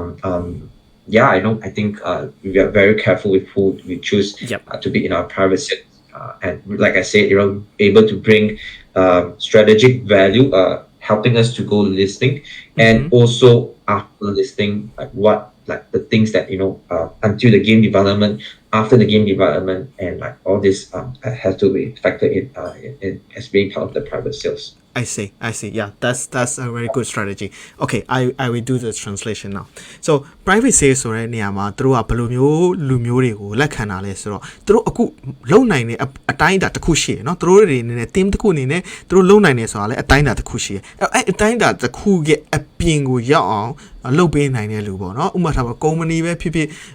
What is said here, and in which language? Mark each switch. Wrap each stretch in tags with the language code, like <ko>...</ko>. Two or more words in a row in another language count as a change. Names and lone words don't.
<en>I think we are very careful with who we choose to be in our private sales, and like I said, able to bring strategic value, helping us to go listing, and also after listing, like the things that until the game development, after the game development, and like all this has to be factored in as being part of the private sales. I see. Yeah, that's a very good strategy. Okay, I will do the translation now.</en> <my>So</my> <en>private sales</en> <my>ဆိုတဲ့နေရာမှာသူတို့ကဘယ်လိုမျိုးလူမျိုးတွေကိုလက်ခံတာလဲဆိုတော့သူတို့အခုလုံနိုင်တဲ့အတိုင်းအတာတစ်ခုရှိရယ်เนาะသူတို့တွေအနေနဲ့ team တစ်ခုအနေနဲ့သူတို့လုံနိုင်တယ်ဆိုတာလဲအတိုင်းအတာတစ်ခုရှိရယ်အဲ့အတိုင်းအတာတစ်ခုရဲ့အပြင်ကိုရောက်အောင်လုပ်ပေးနိုင်တဲ့လူပေါ့เนาะဥပမာထားပါ company ပဲဖြစ်ဖြစ်</my>